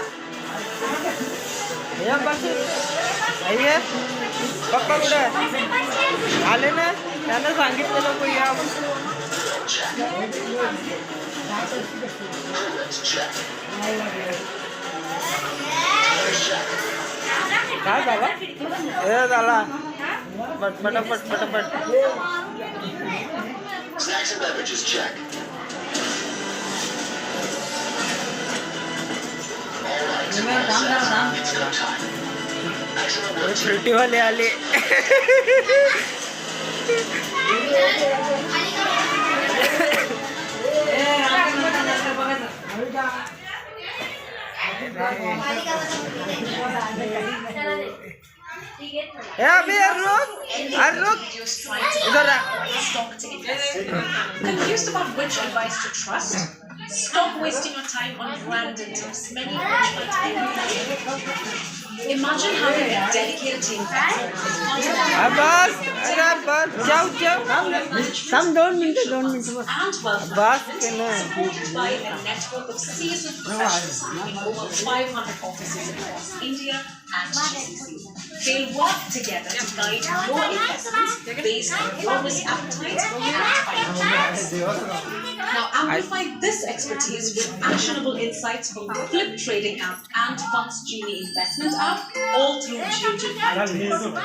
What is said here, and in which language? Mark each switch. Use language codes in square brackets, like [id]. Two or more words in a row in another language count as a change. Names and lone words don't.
[mr] या बस आहे पप्पा कुठे आले ना त्यानं सांगितलेलं को या काय झाला हे झाला पटापट पटापट [en] Snacks and beverages check. All right, [mr] काम करा काम. [en] it's go time. Excellent work. [mr] फ्रुटीवाले आले [hi] ए अभी यार रुक इधर आ [en] Confused about which advice to trust? Stop wasting your time on random tips. Many Imagine having a dedicated team [hi] बस अरे बस जाओ जाओ 2 मिनट बस [en] and wealth [hi] बस [en] management [hi] के ना [en] supported by a network of seasoned professionals in over 500 offices across India and GCC. They'll work together to guide your investments based on your risk appetite and financial. Now amplify this expertise with actionable insights from the Flip trading app and Funds Genie investment app, all through Geojit IT.